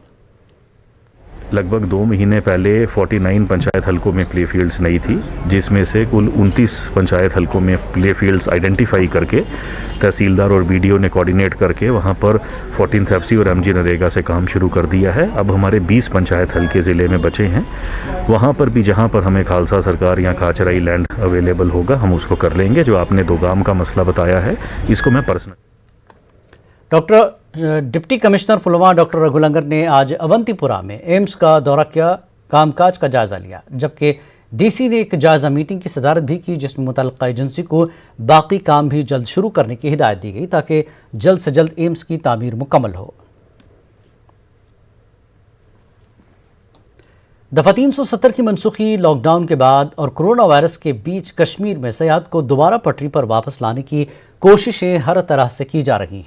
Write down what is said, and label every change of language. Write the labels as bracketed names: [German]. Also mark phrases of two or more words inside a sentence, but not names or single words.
[Urdu] لگ بھگ 2 مہینے پہلے 49 پنچایت حلقوں میں پلے فیلڈز نہیں تھی، جس میں سے کل 29 پنچایت حلقوں میں [English] play fields identify [Urdu] کر کے تحصیلدار اور BDO نے کوارڈینیٹ کر کے وہاں پر 14th FC اور MG نریگا سے کام شروع کر دیا ہے۔ اب ہمارے 20 پنچایت حلقے ضلع میں بچے ہیں، وہاں پر بھی جہاں پر ہمیں خالصہ سرکار یا کاچرائی [English] land available [Urdu] ہوگا ہم اس کو کر لیں گے۔ جو آپ نے دوگام کا مسئلہ بتایا ہے اس کو میں پرسنل ڈپٹی کمشنر پلوامہ ڈاکٹر رگھو لنگر نے آج اونتی پورہ میں ایمز کا دورہ کیا، کام کاج کا جائزہ لیا، جبکہ ڈی سی نے ایک جائزہ میٹنگ کی صدارت بھی کی جس میں متعلقہ ایجنسی کو باقی کام بھی جلد شروع کرنے کی ہدایت دی گئی تاکہ جلد سے جلد ایمز کی تعمیر مکمل ہو۔ دفعہ 370 کی منسوخی، [English] lock down [Urdu] کے بعد اور [English] corona virus [Urdu] کے بیچ کشمیر میں سیاحت کو دوبارہ پٹری پر واپس لانے کی کوششیں ہر طرح سے کی جا رہی ہیں۔